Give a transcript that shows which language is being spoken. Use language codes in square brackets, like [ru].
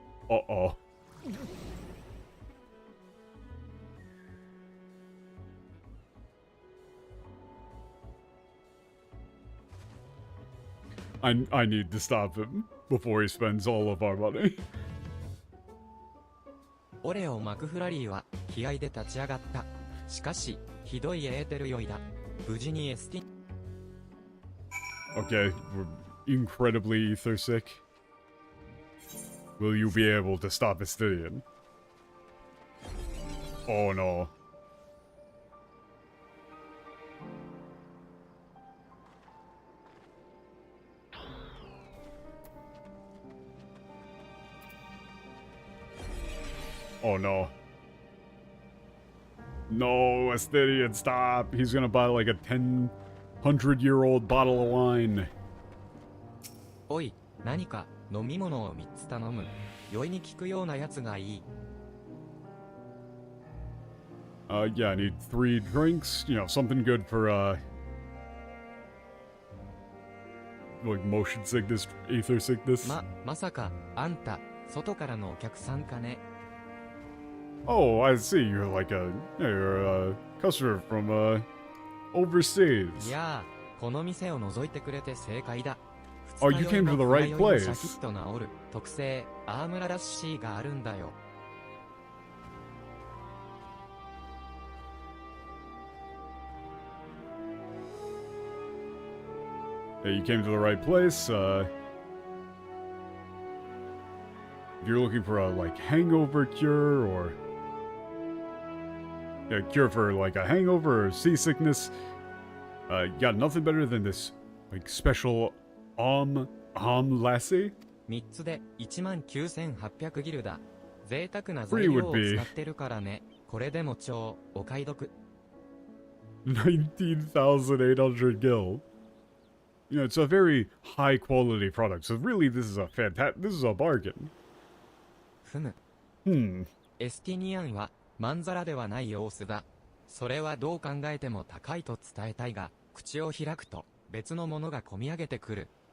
[en] Uh-oh. I need to stop him before he spends all of our money. [ja] オレオ・マクフラリーは気合で立ち上がった。しかし、ひどいエーテル酔いだ。無事にエスティ... [en] Okay, we're incredibly ether sick. Will you be able to stop Estinian? Oh no. Oh no. No, Estinian, stop. He's gonna buy like a 100-year-old bottle of wine. [ja] おい、何か飲み物を3つ頼む。酔いに効くようなやつがいい。 [en] Yeah, I need 3 drinks. You know, something good for, like motion sickness, ether sickness. [ja] まさか、あんた、外からのお客さんかね。 [en] Oh, I see. You're like you're a customer from, overseas. [ja] いやー、この店を覗いてくれて正解だ。 [en] Oh, you came to the right place. [ja] シャキッと治る特製アームララッシーがあるんだよ。 [en] Yeah, you came to the right place. If you're looking for a, like, hangover cure, or... yeah, cure for, like, a hangover or seasickness, you got nothing better than this, like, special lassie? [ja] 3つで 19,800 ギルだ。贅沢な [en] Free would [ja] 料を [en] be [ja] 使ってるからね。これでも超お買い得。 [en] 19,800 gil. You know, it's a very high quality product, so really this is a bargain. [ja] ふむ。 [en] Hmm. [ja] エスティニアンはまんざらではない様子だ。それはどう考えても高いと伝えたいが、口を開くと別のものがこみ上げてくる。